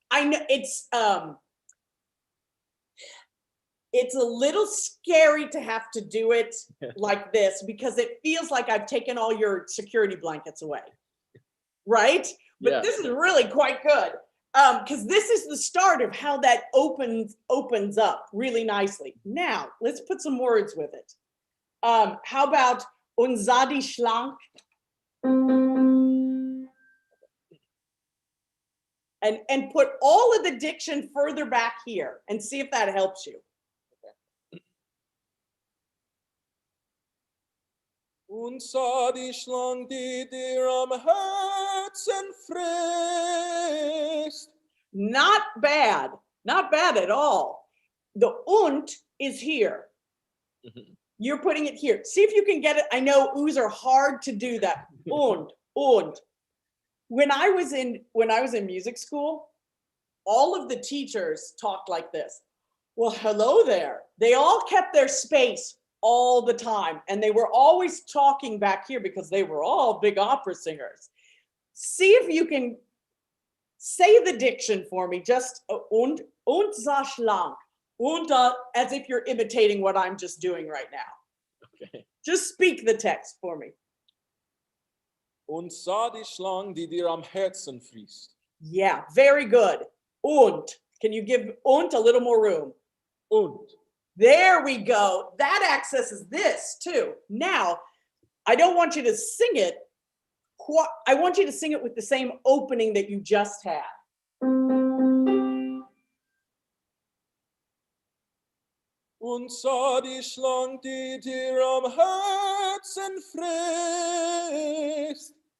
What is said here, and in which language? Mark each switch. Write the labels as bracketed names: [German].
[English] I know it's a little scary to have to do it like this because it feels like I've taken all your security blankets away, right? But Yeah. this is really quite good. Because this is the start of how that opens up really nicely. Now, let's put some words with it. How about [German] und sah die schlank? [English] And put all of the diction further back here and see if that helps you. [German] Und sah die Schlange, die dir am Herzen frisst. [English] Not bad at all. The und is here. Mhm. You're putting it here. See if you can get it. I know oohs are hard to do that. Und. When I was in music school, all of the teachers talked like this. Well, hello there. They all kept their space all the time. And they were always talking back here because they were all big opera singers. See if you can say the diction for me, just [German] und sah schlank. [English] Und as if you're imitating what I'm just doing right now. Okay. Just speak the text for me. [German] Und sah die Schlange, die dir am Herzen frisst. [English] Yeah, very good. Und. Can you give und a little more room? [German] Und. [English] There we go. That accesses this too. Now, I don't want you to sing it. I want you to sing it with the same opening that you just had. [German] Und sah die Schlange, die dir am Herzen frisst.